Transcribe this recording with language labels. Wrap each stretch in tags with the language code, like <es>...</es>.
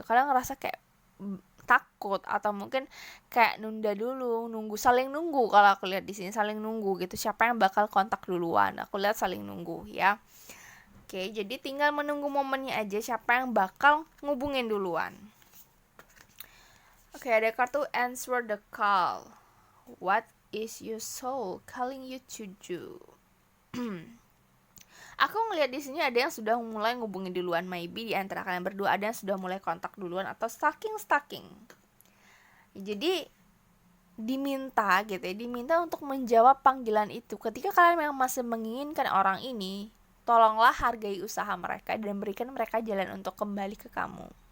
<id>Kalian ngerasa kayak takut atau mungkin kayak nunda dulu, saling nunggu. Kalau aku lihat di sini saling nunggu gitu. Siapa yang bakal kontak duluan? Aku lihat saling nunggu ya. Oke, jadi tinggal menunggu momennya aja siapa yang bakal ngubungin duluan. Oke, ada kartu Answer the Call.</id> <en>What is your soul calling you to do?</en> <id>Aku ngelihat di sini ada yang sudah mulai ngubungin duluan. Maybe di antara kalian berdua ada yang sudah mulai kontak duluan atau stalking. Jadi diminta gitu ya, diminta untuk menjawab panggilan itu. Ketika kalian memang masih menginginkan orang ini, tolonglah hargai usaha mereka dan berikan mereka jalan untuk kembali ke kamu.</id>